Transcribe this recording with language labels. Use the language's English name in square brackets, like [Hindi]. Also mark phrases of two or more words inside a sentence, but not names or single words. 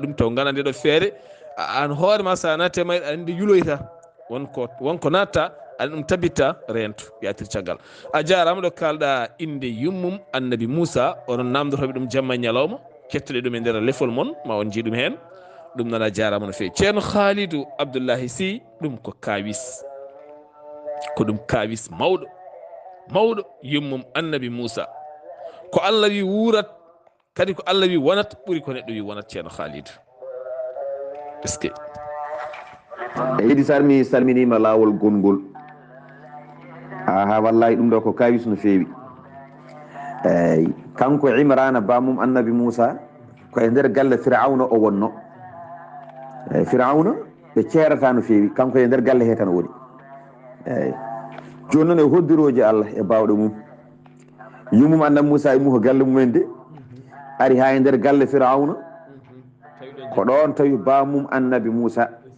[Fula] ɗum taw gana ndeɗo feere an hoorema sa natte mayɗa andi yuloyta wonko natta aɗa ɗum tabitta rento yatir caggal a jarama ɗo kalɗa inde yummum annabi Moussa onon namdotoɓe ɗum jamma e ñalawma kettoɗe ɗum e nder lefol moon ma on jii ɗum hen ɗum noon a jarama no fewi ceerno Khalidou Abdoullahi Sy ɗum ko kawis mawɗo yummum annabi Moussa ko Allah wi wuurat kadi ko Allah wi wonat ɓuuri ko neɗɗo wi wonat ceerno Khalidou [French] est ce que [Fula] Idi Sarr mi salminima lawol gongol ha wallahi ɗum ɗo ko kawis no fewi eyyi kanko Imrana bamum annabi Moussa ko e nder galle Firawna o wonno eyyi Firawna ɓe ceerata no fewi kanko e nder galle he tan woni eyyi joni noon e hoddiroji Allah e bawɗo mum yummum annabi Moussa e mum ko galle mumen de ari ha e nder galle Firawna ko ɗon tawi bamum annabi Moussa